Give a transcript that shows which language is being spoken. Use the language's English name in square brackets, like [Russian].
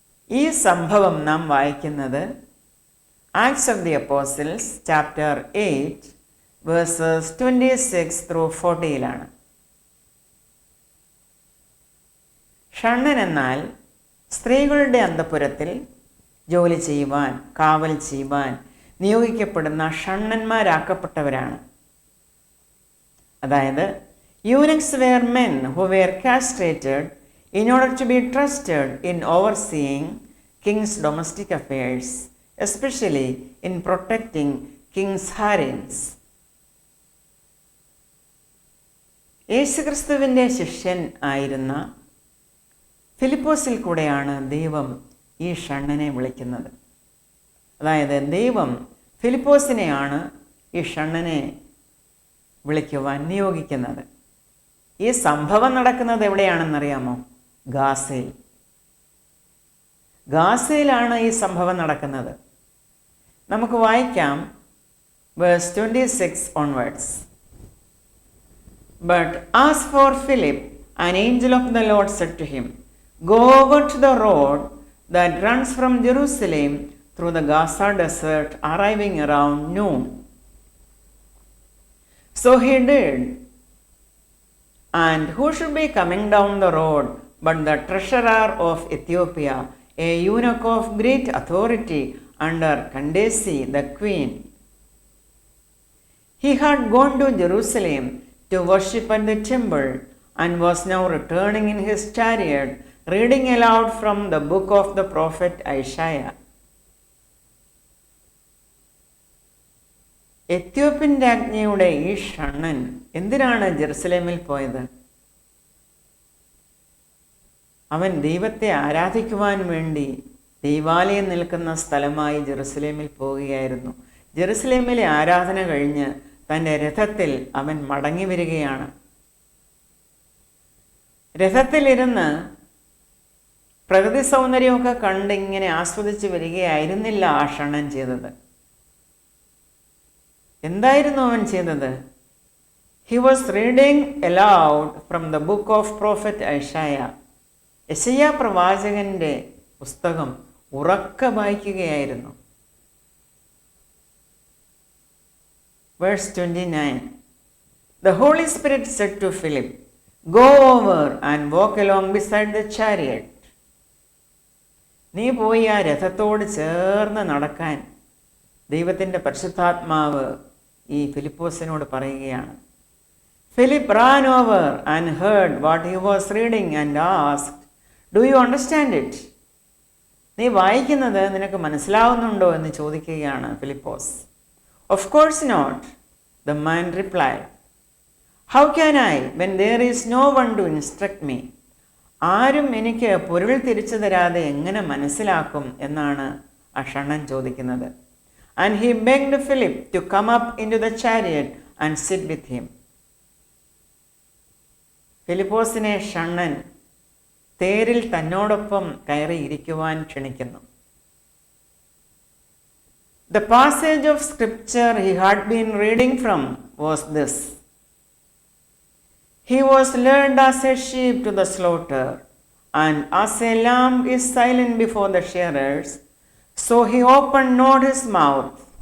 [Malayalam] ഈ സംഭവം നാം വായിക്കുന്നത് [English] Acts of the Apostles chapter 8 verses 26-40 [Malayalam] ഷണ്ണൻ എന്നാൽ സ്ത്രീകളുടെ അന്തഃപുരത്തിൽ ജോലി ചെയ്യുവാൻ, കാവൽ ചെയ്യുവാൻ നിയോഗിക്കപ്പെടുന്ന ഷണ്ണന്മാരാക്കപ്പെട്ടവരാണ്. അതായത് [English] Eunuchs were men who were castrated in order to be trusted in overseeing king's domestic affairs, especially in protecting king's harems. [Malayalam] യേശുക്രിസ്തുവിൻ്റെ ശിഷ്യൻ ആയിരുന്ന ഫിലിപ്പോസിൽ കൂടെയാണ് ദൈവം ഈ ഷണ്ണനെ വിളിക്കുന്നത്. അതായത് ദൈവം ഫിലിപ്പോസിനെയാണ് ഈ ഷണ്ണനെ വിളിക്കുവാൻ നിയോഗിക്കുന്നത്. ഈ സംഭവം നടക്കുന്നത് എവിടെയാണെന്നറിയാമോ? ഗാസയിൽ. ഗാസയിലാണ് ഈ സംഭവം നടക്കുന്നത്. നമുക്ക് വായിക്കാം [English] Verse 26 onwards. But as for Philip, an angel of the Lord said to him, Go over to the road that runs from Jerusalem through the Gaza desert, arriving around noon. So he did. And who should be coming down the road but the treasurer of Ethiopia, a eunuch of great authority under Candace the queen. He had gone to Jerusalem to worship at the temple and was now returning in his chariot, reading aloud from the book of the prophet Isaiah. [Malayalam] Ethiopian രാജ്ഞിയുടെ ഈ ഷണ്ണൻ എന്തിനാണ് ജെറുസലേമിൽ പോയത്? അവൻ ദൈവത്തെ ആരാധിക്കുവാൻ വേണ്ടി ദൈവാലയം നിൽക്കുന്ന സ്ഥലമായി ജെറുസലേമിൽ പോവുകയായിരുന്നു. ജെറുസലേമിലെ ആരാധന കഴിഞ്ഞ് തൻ്റെ രഥത്തിൽ അവൻ മടങ്ങി വരികയാണ്. രഥത്തിലിരുന്ന് പ്രകൃതി സൗന്ദര്യമൊക്കെ കണ്ടിങ്ങനെ ആസ്വദിച്ച് വരികയായിരുന്നില്ല ആ ഷണ്ണൻ ചെയ്തത്. എന്തായിരുന്നു അവൻ ചെയ്തത്? [English] he was reading aloud from the book of prophet [Malayalam] യെശയ്യാ പ്രവാചകന്റെ പുസ്തകം ഉറക്കെ വായിക്കുകയായിരുന്നു. [English] Verse 29. The Holy Spirit said to Philip, "Go over and walk along beside the chariot." [Malayalam] നീ പോയി ആ രഥത്തോട് ചേർന്ന് നടക്കാൻ ദൈവത്തിൻ്റെ പരിശുദ്ധാത്മാവ് ഈ ഫിലിപ്പോസിനോട് പറയുകയാണ്. [English] Philip ran over and heard what he was reading and asked, "Do you understand it?" [Malayalam] നീ വായിക്കുന്നത് നിനക്ക് മനസ്സിലാവുന്നുണ്ടോ എന്ന് ചോദിക്കുകയാണ് Philipose. [English] "Of course not," the man replied. "How can I when there is no one to instruct me?" [Malayalam] ആരും എനിക്ക് പൊരുൾ തിരിച്ചു തരാതെ എങ്ങനെ മനസ്സിലാക്കും എന്നാണ് ആ ഷണ്ണൻ ചോദിക്കുന്നത്. [English] And he begged Philip to come up into the chariot and sit with him. [Malayalam] ഫിലിപ്പോസിനെ ഷണ്ണൻ തേരിൽ തന്നോടൊപ്പം കയറിയിരിക്കുവാൻ ക്ഷണിക്കുന്നു. [English] The passage of scripture he had been reading from was this: "He was led as a sheep to the slaughter, and as a lamb is silent before the shearers, so he opened not his mouth.